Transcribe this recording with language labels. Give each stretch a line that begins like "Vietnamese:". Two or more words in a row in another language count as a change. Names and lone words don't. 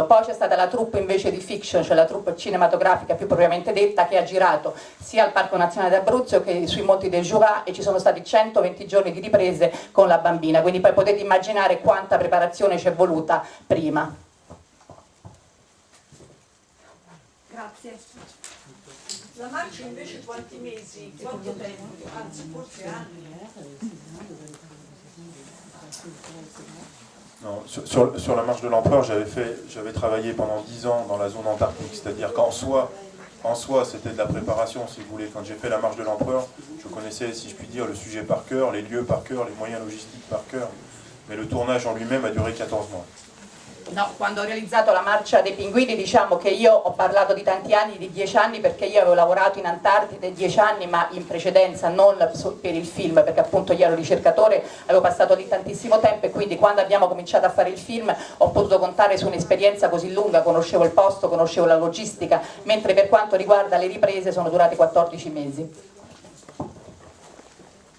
Italian: Poi c'è stata la troupe invece di fiction, cioè la troupe cinematografica più propriamente detta, che ha girato sia al Parco Nazionale d'Abruzzo che sui monti del Jura, e ci sono stati 120 giorni di riprese con la bambina, quindi poi potete immaginare quanta preparazione ci è voluta prima. Grazie. La marcia invece quanti mesi? Quanto tempo? Anzi forse anni.
French: Non, sur la marche de l'empereur, j'avais travaillé pendant 10 ans dans la zone antarctique, c'est-à-dire qu'en soi c'était de la préparation, si vous voulez. Quand j'ai fait la marche de l'empereur, je connaissais, si je puis dire, le sujet par cœur, les lieux par cœur, les moyens logistiques par cœur, mais le tournage en lui-même a duré 14 mois.
Italian: No, quando ho realizzato la marcia dei pinguini, diciamo che io ho parlato di tanti anni, di 10 anni, perché io avevo lavorato in Antartide 10 anni, ma in precedenza non per il film, perché appunto io ero ricercatore, avevo passato lì tantissimo tempo e quindi quando abbiamo cominciato a fare il film ho potuto contare su un'esperienza così lunga, conoscevo il posto, conoscevo la logistica, mentre per quanto riguarda le riprese sono durate 14 mesi.